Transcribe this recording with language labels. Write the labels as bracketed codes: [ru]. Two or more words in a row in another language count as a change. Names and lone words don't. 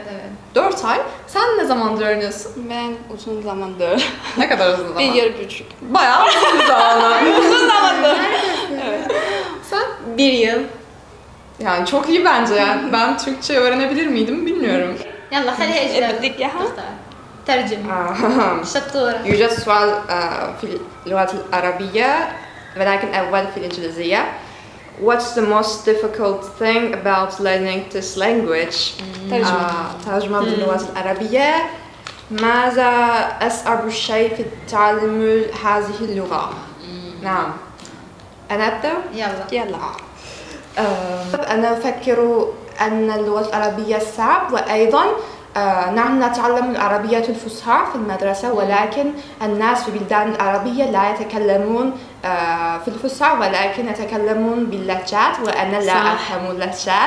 [tr] 4 ay. Sen ne zamandır öğreniyorsun? Ben uzun zamandır. Ne kadar uzun zaman? 1,5. Bayağı uzun zaman. Uzun zamandır. Sen? 1 yıl. Yani çok iyi bence yani. Ben Türkçe öğrenebilir miydim bilmiyorum. [ar] يلا خليها إجابة. بدك إياها؟ ترجم. شطورة. يوجد سؤال في اللغة العربية ولكن أول في الإنجليزية. [en] What's the most difficult thing about learning this language? [ar] ترجمة باللغة العربية. ماذا أصعب شيء في تعلم هذه اللغة؟ نعم. أنا أبدأ؟ يلا. أنا أفكر أن اللغة العربية صعب وأيضا نحن نتعلم العربية الفصحى في المدرسة ولكن الناس في البلدان العربية لا يتكلمون في الفصحى ولكن يتكلمون باللهجات وأنا لا أفهم اللهجات.